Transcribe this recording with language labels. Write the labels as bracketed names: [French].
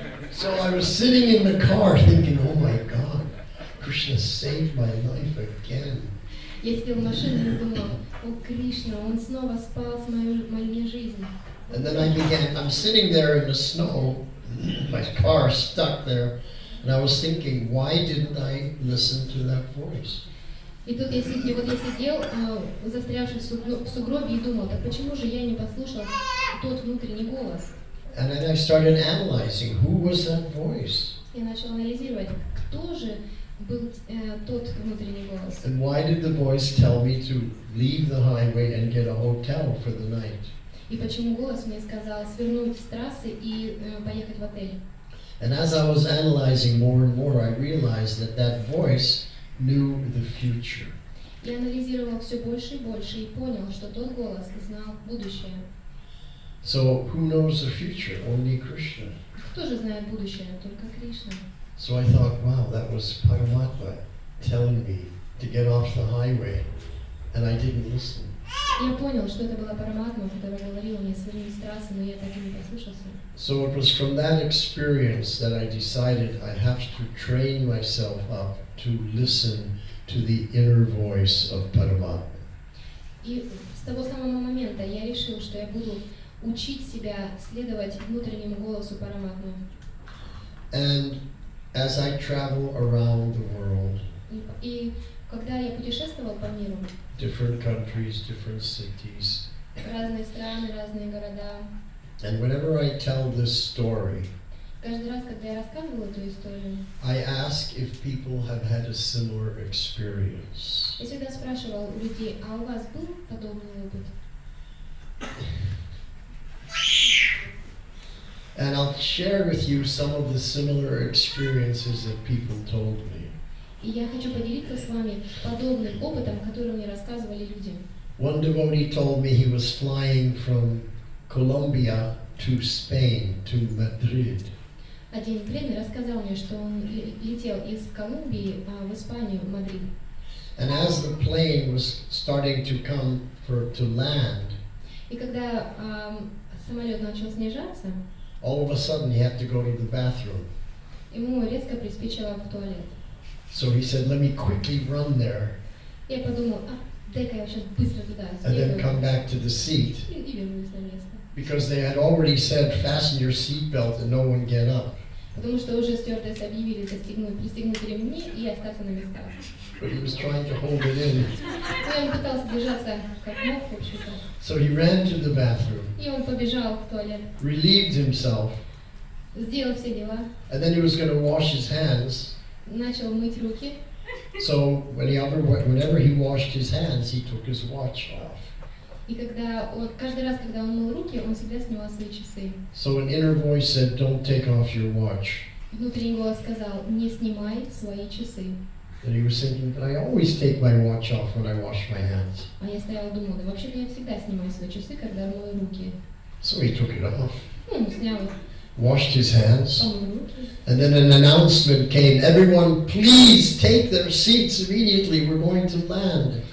[English] So I was sitting in the car thinking, oh my God, Krishna saved my life again. [Russian] Я сидел в машине и думал, о Кришна, он снова спас мою жизнь. [English] And then I'm sitting there in the snow, my car stuck there, and I was thinking, why didn't I listen to that voice? [Russian] И тут я сидел, застрявший в сугробе, и думал, так почему же я не послушал тот внутренний голос? [English] And then I started analyzing, who was that voice? [Russian] Я начал анализировать, кто же был тот внутренний голос. [English] And why did the voice tell me to leave the highway and get a hotel for the night? [Russian] И почему голос мне сказал свернуть с трассы и поехать в отель? [English] And as I was analyzing more and more, I realized that voice knew the future. [Russian] Я анализировал все больше и больше и понял, что тот голос знал будущее. [English] So who knows the future? Only Krishna. [Russian] Кто же знает будущее? Только Кришна. [English] So I thought, wow, that was Paramatma telling me to get off the highway, and I didn't listen. [Russian] Я понял, что это была Параматма, которая говорила мне свернуть с трассы, но я так и не послушался. [English] So it was from that experience that I decided I have to train myself up to listen to the inner voice of Paramatma. [Russian] И с того самого момента я решил, что я буду учить себя следовать внутреннему голосу Параматмы. [English] And as I travel around the world, [Russian] И когда я путешествовал по миру, [English] different countries, different cities, [Russian] разные страны, разные города, [English] and whenever I tell this story, [Russian] каждый раз, когда я рассказывал эту историю, [English] I ask if people have had a similar experience. [Russian] я всегда спрашивал у людей, а у вас был подобный опыт? [English] And I'll share with you some of the similar experiences that people told me. [Russian] И я хочу поделиться с вами подобным опытом, который мне рассказывали люди. [English] One devotee told me he was flying from Colombia to Spain, to Madrid. [Russian] Один преданный рассказал мне, что он летел из Колумбии в Испанию, в Мадрид. [English] And as the plane was starting to come to land, [Russian] И когда самолет начал снижаться, [English] all of a sudden he had to go to the bathroom. [Russian] ему резко приспичило в туалет. [English] So he said, let me quickly run there [Russian] Я подумал, дай-ка я сейчас быстро туда [English] and then [Russian] сбегаю [English] come back to the seat. [Russian] и вернусь на место. [English] Because they had already said, fasten your seatbelt and no one get up. [Russian] Потому что уже стюардессы объявили пристегнуть ремни и остаться на местах. [English] But he was trying to hold it in. [Russian] И он пытался держаться как мог, в общем-то. [English] So he ran to the bathroom, [Russian] И он побежал в туалет, [English] relieved himself, [Russian] сделал все дела, [English] and then he was going to wash his hands. [Russian] начал мыть руки. [English] So whenever he washed his hands, he took his watch off. [Russian] И каждый раз, когда он мыл руки, он всегда снимал свои часы. [English] So an inner voice said, don't take off your watch. [Russian] Внутренний голос сказал, не снимай свои часы. [English] And he was thinking, but I always take my watch off when I wash my hands. [Russian] А я стояла и думала, да вообще-то я всегда снимаю свои часы, когда мою руки. [English] So he took it off, [Russian] Он снял их, [English] washed his hands, [Russian] помыл руки. [English] and then an announcement came, everyone please take their seats immediately, we're going to land.